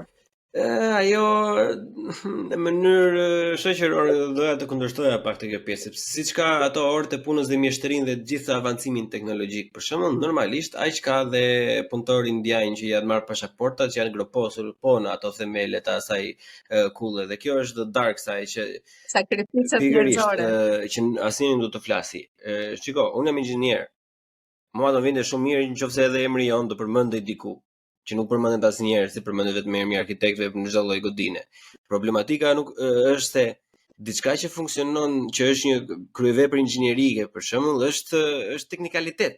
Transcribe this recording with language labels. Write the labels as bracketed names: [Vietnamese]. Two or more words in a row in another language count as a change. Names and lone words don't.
[Albanian] Ajo në mënyrë shoqërore doja të kundërshtoja pak të kjo pjesë, sepse siç ka ato orët e punës dhe mjeshtërinë dhe gjithë avancimin teknologjik, për shembull, normalisht aq ka dhe punëtor indian që janë marrë pasaportat, që janë groposur po në ato themelet e asaj kulle, dhe kjo është [English] the dark side [Albanian] që sakrificat njerëzore që asnjëri nuk do të flasi. Shiko, unë jam inxhinier. Mua do vinte shumë mirë nëse edhe emri jon do përmendej diku, që nuk përmendet asnjëherë, si përmendet vetëm emri i arkitektëve në çdo lloj godine. Problematika nuk është se diçka që funksionon, që është një kryevepër inxhinierike, për shembull, është teknikalitet.